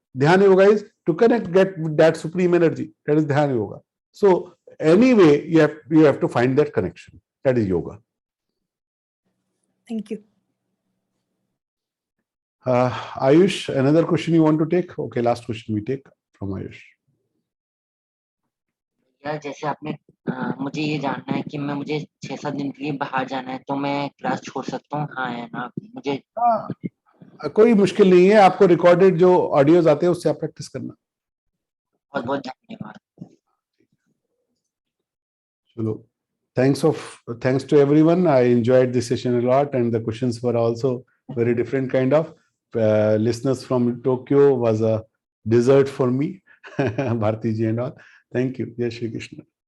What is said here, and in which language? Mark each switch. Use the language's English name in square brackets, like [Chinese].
[English] Dhyana Yoga is to connect, get with that supreme energy. That is Dhyana Yoga. So anyway, you have to find that connection. That is yoga. Thank you. Ayush, another question you want to take? Okay, last question we take from Ayush. [Hindi] यार जैसे आपने मुझे ये जानना है कि मुझे 6-7 दिन के लिए बाहर जाना है, तो मैं क्लास छोड़ सकता हूँ? हाँ है ना? मुझे कोई मुश्किल नहीं है, आपको रिकॉर्डेड जो ऑडियोज आते हैं उससे आप प्रैक्टिस करना. बहुत बहुत धन्यवाद. चलो, [English] thanks to everyone. I enjoyed this session a lot, and the questions were also very different kind of. Listeners from Tokyo was a dessert for me, Bharti ji and all. Thank you. Jai Shri Krishna.